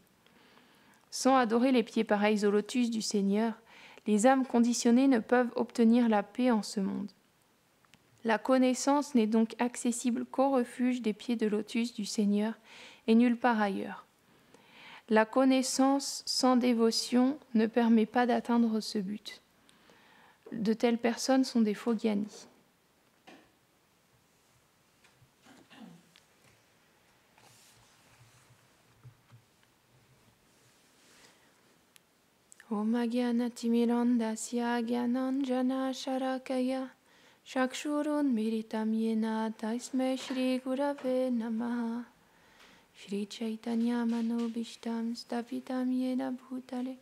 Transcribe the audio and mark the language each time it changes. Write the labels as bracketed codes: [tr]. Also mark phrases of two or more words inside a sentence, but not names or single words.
[fr] Sans adorer les pieds pareils au lotus du Seigneur, les âmes conditionnées ne peuvent obtenir la paix en ce monde. La connaissance n'est donc accessible qu'au refuge des pieds de lotus du Seigneur et nulle part ailleurs. La connaissance sans dévotion ne permet pas d'atteindre ce but. De telles personnes sont des faux gyanis. [sa] ॐ अज्ञानतिमिरान्धस्य ज्ञानाञ्जन शलाकया चक्षुरुन् मीलितं येन तस्मै श्री गुरवे नमः श्री चैतन्य मनोऽभीष्टं स्थापितं येन भूतले